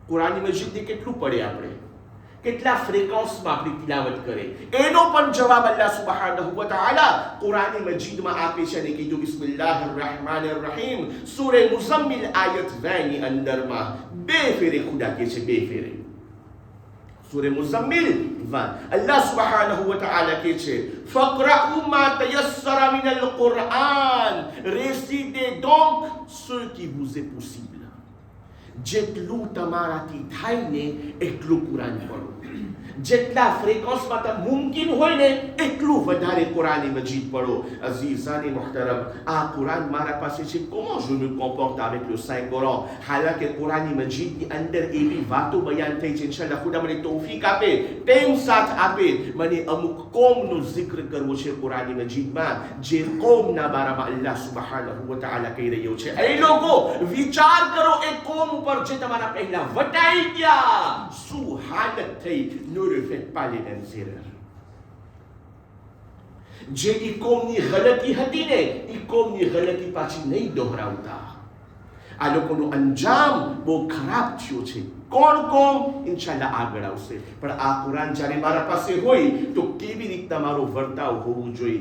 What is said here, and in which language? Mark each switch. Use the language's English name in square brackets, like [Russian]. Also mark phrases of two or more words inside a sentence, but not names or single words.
[Gujarati] કુરાન મજીદને કેટલું પડે આપણે, કેટલા ફ્રીક્વન્સમાં આપણી તિલાવત કરે, એનો પણ જવાબ [Arabic] الله سبحانه وتعالى [Gujarati] કુરાન મજીદમાં આપે છે અને કીધું [Arabic] بسم الله الرحمن الرحيم [Gujarati] સૂરે મુઝમ્મિલ આયત 2 ની અંદરમાં 2 ફેરે ખુદા કે છે, 2 ફેરે સૂરે મુઝમ્મિલ [Arabic] الله سبحانه وتعالى [Gujarati] કે છે [Arabic] فاقرءوا ما تيسر من القرآن, [French] récitez donc ce qui vous est possible. [Gujarati] જેટલું તમારાથી થાય ને એટલું કુરાન પઢો, જેટલા ફ્રીક્વન્સમાં તમને મુમકિન હોય ને એટલું વધારે કુરાન મજીદ પઢો. [Urdu] عزیزانِ محترم, [Gujarati] આ કુરાન મારા પાસે છે. [French] comment je me comporte avec le Saint Coran? [Gujarati] હાલાકે કુરાન મજીદની અંદર એવી વાતો બયાન થઈ છે, ઇન્શાઅલ્લાહ ખુદા મને તૌફીક આપે, ટેમ સાથ આપે, મને અમુક કોમનો જિક્ર કરવો છે કુરાન મજીદમાં, જે કોમના બારામાં [Arabic] الله سبحانه وتعالى [Gujarati] કહી રહ્યો છે, એ લોકો વિચાર કરો એ કોમ ઉપર જે તમારા પહેલા વટાઈ ગયા, શું હાલત થઈ. [French] Ne refaites pas les mêmes erreurs. [Gujarati] જે ઈ કોમની ગલતી હતી ને ઈ કોમની ગલતી પાછી નહીં દોહરાવતા. આ લોકોનો અંજામ બહુ ખરાબ થયો છે. કોણ કોમ ઇન્શાઅલ્લાહ આગળ આવશે, પણ આ કુરાન જ્યારે મારા પાસે હોય તો કેવી રીતના મારો વર્તાવ હોવું જોઈએ.